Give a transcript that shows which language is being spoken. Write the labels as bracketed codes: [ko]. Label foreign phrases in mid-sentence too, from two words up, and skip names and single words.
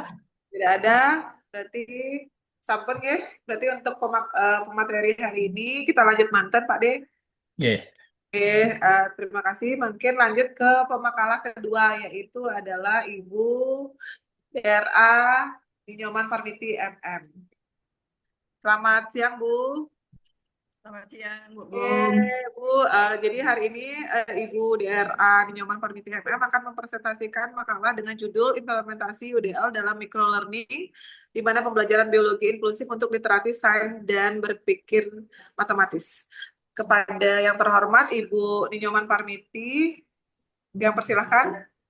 [id] Tidak ada. Berarti sampun ya. Berarti untuk pemateri hari ini kita lanjut mantan Pak De. Yeah. Oke, terima kasih. Mungkin lanjut ke pemakalah kedua, yaitu adalah Ibu DRA Nyoman Farmiti MM. Selamat siang, Bu. Selamat siang, Bu Oke, Gum. Bu, jadi hari ini Ibu DRA Nyoman Parmiti MM akan mempresentasikan makalah dengan judul Implementasi UDL dalam Microlearning, di mana pembelajaran biologi inklusif untuk literasi sains dan berpikir matematis. Kepada yang terhormat Ibu Nyoman Parmiti, yang persilahkan.